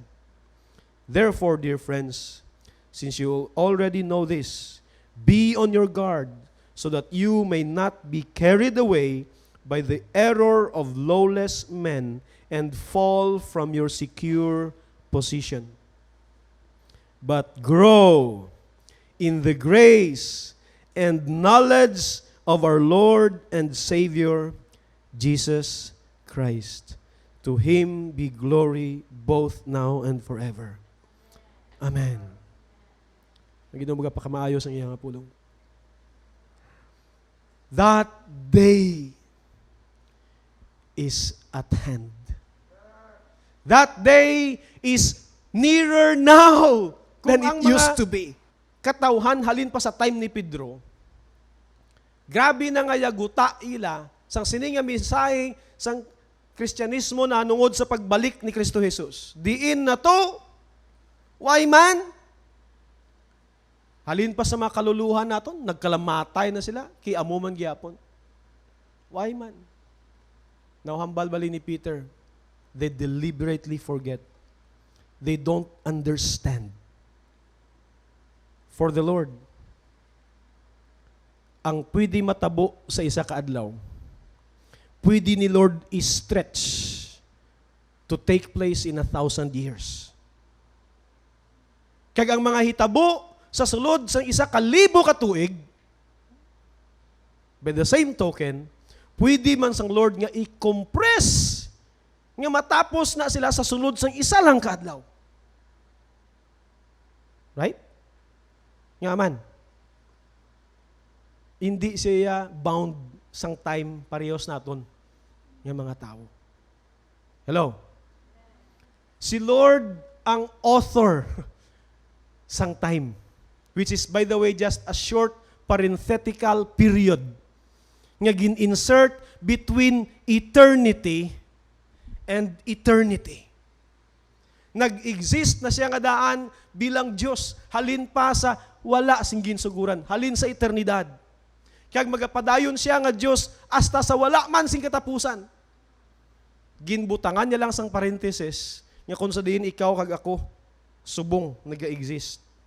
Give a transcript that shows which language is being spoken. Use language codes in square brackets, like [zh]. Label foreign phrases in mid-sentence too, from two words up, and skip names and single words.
[en] Therefore, dear friends, since you already know this, be on your guard, so that you may not be carried away by the error of lawless men and fall from your secure position. But grow in the grace and knowledge of our Lord and Savior, Jesus Christ. To Him be glory both now and forever. Amen. [hil] Ang Ginoo mga pakamaayos ang iyang pulong. [en] That day is at hand. That day is nearer now than it used to be. [hil] Katawhan halin pa sa time ni Pedro. Grabe na nga yaguta ila sang sininga misahe sang Kristyanismo na nungod sa pagbalik ni Kristo Jesus. Diin na to, why man? Halin pa sa mga kaluluhan naton, nagkalamatay na sila, kiamo man gyapon. [en] Why man? Now, [hil] hambal bali ni Peter, [en] they deliberately forget. They don't understand. For the Lord, [hil] ang pwede matabo sa isa ka adlaw, pwede ni Lord i-stretch [en] to take place in 1,000 years. [hil] Kag ang mga hitabo sa sulod sa 1,000 ka tuig, [en] by the same token, [hil] pwede man sang Lord nga i-compress nga matapos na sila sa sulod sang 1 lang ka adlaw. Right? Nga man. Hindi siya bound sang time parehas naton ng mga tao. [en] Hello? [hil] Si Lord ang author sang time, [en] which is, by the way, just a short parenthetical period [hil] nga gin-insert [en] between eternity and eternity. [hil] Nag-exist na siya nga daan bilang Diyos, halin pa sa wala sing ginsuguran, halin sa eternidad. Kaya magapadayon siya nga Diyos hasta sa wala man sing katapusan. Ginbutangan niya lang sang parenthesis nga kung sa diin ikaw kag ako subong nag-exist.